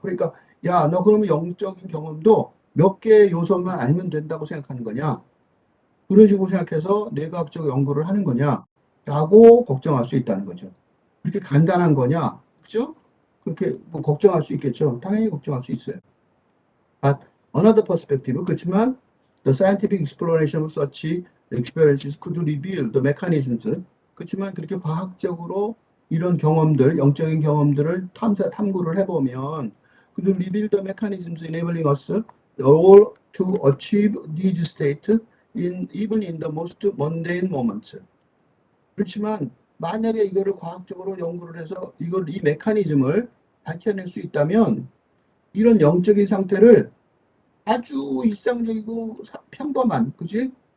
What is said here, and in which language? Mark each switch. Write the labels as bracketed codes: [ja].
[ko] 그러니까 야, 너 그러면 영적인 경험도 몇 개의 요소만 알면 된다고 생각하는 거냐? 그런 식으로 생각해서 뇌과학적 연구를 하는 거냐? 라고 걱정할 수 있다는 거죠. 그렇게 간단한 거냐? 그죠? 그렇게 뭐 걱정할 수 있겠죠. 당연히 걱정할 수 있어요. [en] But another perspective, [ko] 그렇지만 [en] the scientific exploration of such experiences could reveal the mechanisms. [ko] 그렇지만 그렇게 과학적으로 이런 경험들, 영적인 경험들을 탐구를 해보면 [en] could reveal the mechanisms enabling us all to achieve these states even in the most mundane moments. [ko] 그렇지만 만약에 이거를 과학적으로 연구를 해서 이 메커니즘을 밝혀낼 수 있다면 이런 영적인 상태를 아주 일상적이고 평범한, 그지?